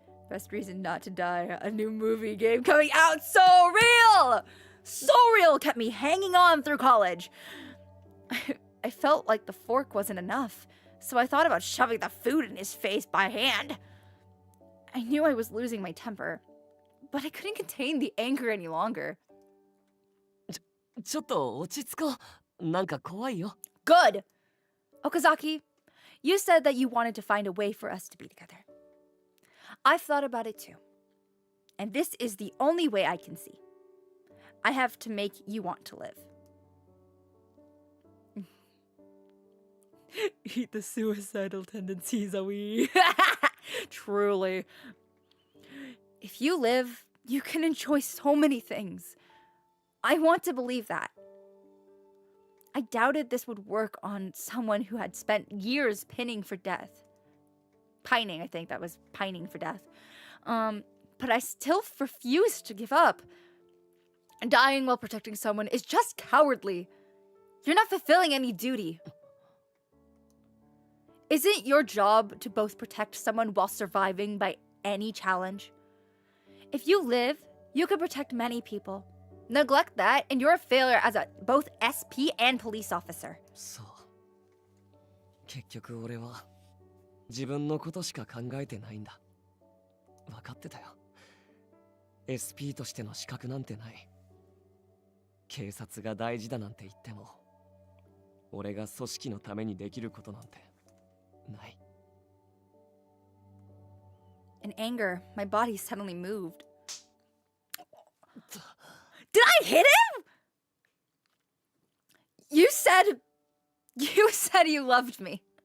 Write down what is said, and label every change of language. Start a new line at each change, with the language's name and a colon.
English: Best reason not to die. A new movie game coming out. So real! So real! Kept me hanging on through college. I felt like the fork wasn't enough, so I thought about shoving the food in his face by hand. I knew I was losing my temper, but I couldn't contain the anger any longer.
Japanese: ちょっと落ち着こうなんか怖いよ
English: Good! Okazaki, you said that you wanted to find a way for us to be together. I've thought about it too. And this is the only way I can see. I have to make you want to live. Eat the suicidal tendencies, are we? Truly. If you live, you can enjoy so many things. I want to believe that. I doubted this would work on someone who had spent years pining for death. Pining, I think that was pining for death. But I still refused to give up. Dying while protecting someone is just cowardly. You're not fulfilling any duty. Isn't your job to both protect someone while surviving by any challenge? If you live, you can protect many people. Neglect that, and you're a failure as both SP and police officer.
Japanese: そう結局俺は自分のことしか考えてないんだ分かってたよ SP としての資格なんてない警察が大事だなんて言っても俺が組織のためにできることなんてない
English: In anger, my body suddenly moved. Did I hit him? You said you loved me.